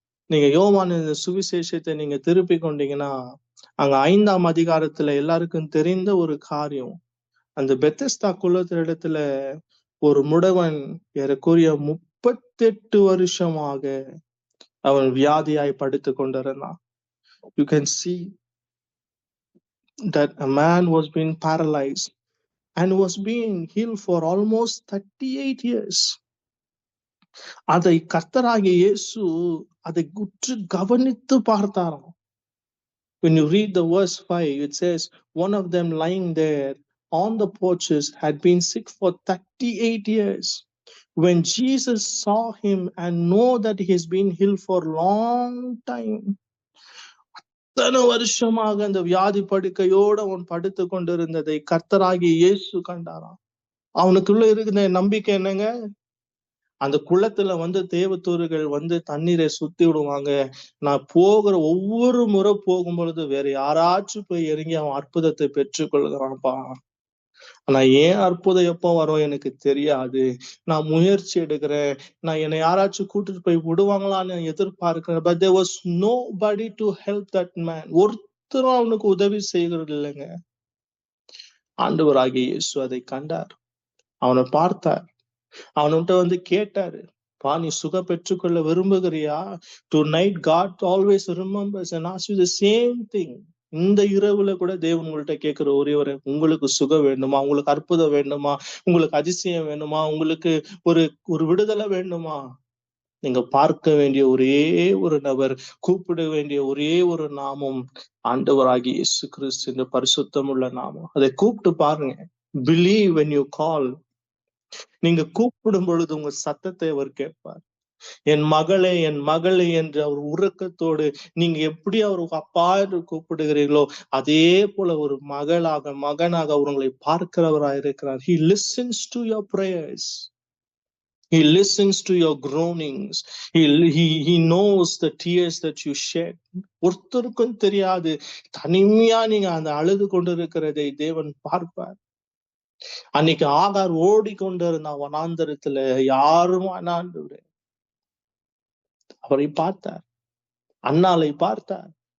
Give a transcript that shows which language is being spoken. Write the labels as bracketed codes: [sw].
[ta] நீங்க யோவான் சுவிசேஷத்தை நீங்க திருப்பி கொண்டீங்கன்னா அங்க 5ஆம் அதிகாரத்துல எல்லாருக்கும் தெரிந்த ஒரு காரியம், அந்த பெத்தஸ்தா குளத்திடத்துல ஒரு முடவன் ஏறக்குறைய 38 வருஷமாக அவன் வியாதியாய் படுத்து கொண்டிருந்தான். [en] You can see that a man was being paralyzed and was being healed for almost 38 years. [ta] அதை கர்த்தராகிய இயேசு அதை உற்று கவனித்து பார்த்தாராம். [en] When you read the verse 5, it says, one of them lying there on the porches had been sick for 38 years. When Jesus saw him and know that he has been healed for a long time, [ta] இத்தனை வருஷமாக அந்த வியாதி படுக்கையோடு அவன் படுத்து கொண்டிருந்ததை கர்த்தராகிய இயேசு கண்டாராம். அவனுக்குள்ள இருக்கிற நம்பிக்கை என்னங்க? அந்த குளத்துல வந்து தேவதூதர்கள் வந்து தண்ணீரை சுத்தி விடுவாங்க. நான் போகிற ஒவ்வொரு முறை போகும் பொழுது வேற யாராச்சும் போய் இறங்கி அவன் அற்புதத்தை பெற்றுக் கொள்கிறான்ப்பா. ஆனா ஏன் அற்புதம் எப்போ வரும் எனக்கு தெரியாது. நான் முயற்சி எடுக்கிறேன், நான் என்னை யாராச்சும் கூட்டிட்டு போய் விடுவாங்களான்னு எதிர்பார்க்கிறேன். [en] But there was nobody to help that man. [ta] ஒருத்தரும் அவனுக்கு உதவி செய்கிறது இல்லைங்க. ஆண்டவராகிய இயேசு அதை கண்டார், அவனை பார்த்தார், அவன்கிட்ட வந்து கேட்டாரு, பா நீ சுக பெற்றுக்கொள்ள விரும்புகிறியா? [en] Tonight God always remembers and asks you the same thing. [ta] இந்த இரவுல கூட தேவன் உங்கள்கிட்ட கேட்கிற ஒரே ஒரு, உங்களுக்கு சுகம் வேண்டுமா? உங்களுக்கு அற்புதம் வேண்டுமா? உங்களுக்கு அதிசயம் வேண்டுமா? உங்களுக்கு ஒரு விடுதலை வேண்டுமா? நீங்க பார்க்க வேண்டிய ஒரே ஒரு நபர், கூப்பிட வேண்டிய ஒரே ஒரு நாமம் ஆண்டவராகிய இயேசு கிறிஸ்து என்ற பரிசுத்தம் உள்ள நாமம். அதை கூப்பிட்டு பாருங்க. [en] Believe when you call. [ta] நீங்க கூப்பிடும் பொழுது உங்க சத்தத்தை அவர் கேட்பார். என் மகளே, என் மகளே என்று அவர் உறக்கத்தோடு நீங்க எப்படி அவருக்கு அப்பா என்று கூப்பிடுகிறீர்களோ அதே போல ஒரு மகனாக உங்களை பார்க்கிறவராய் இருக்கிறார். [en] He listens to your prayers. He listens to your groanings. He knows the tears that you shed. [ta] ஒருத்தருக்கும் தெரியாது, தனிமையா நீங்க அந்த அழுது கொண்டிருக்கிறதை தேவன் பார்ப்பார். அன்னைக்கு ஆகார் ஓடிக்கொண்டிருந்த வனாந்தரத்துல யாரும் ஆண்டவரே அவரை பார்த்தார், அன்னாளை பார்த்தார்.